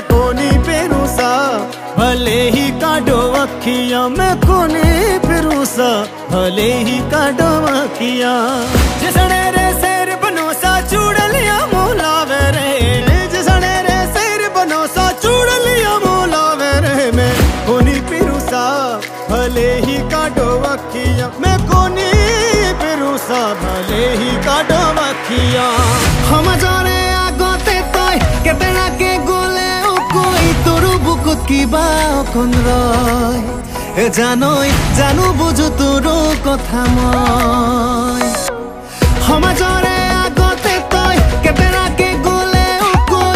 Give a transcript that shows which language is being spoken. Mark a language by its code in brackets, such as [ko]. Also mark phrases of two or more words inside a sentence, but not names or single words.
[raj] कोनी पेरूसा भले ही काटो अखियां मैं कोनी पेरूसा भले ही काटो अखियां जिसने रे शेर बनोसा चूड़ लिया मोला वेरे जिसने रे शेर बनोसा चूड़ लिया मोला वेरे मैं कोनी पेरूसा भले ही काटो अखियां मैं कोनी पेरूसा भले ही काटो अखियां [as] সমাজৰে আগতে তই কেতেৰাকে গলে কৈ তোৰ বুকুত কিবা অকণ ৰয় এ জানই জানো বুজো তোৰ কথা মই সমাজৰে আগতে তই কেতেৰাকে গলে কৈ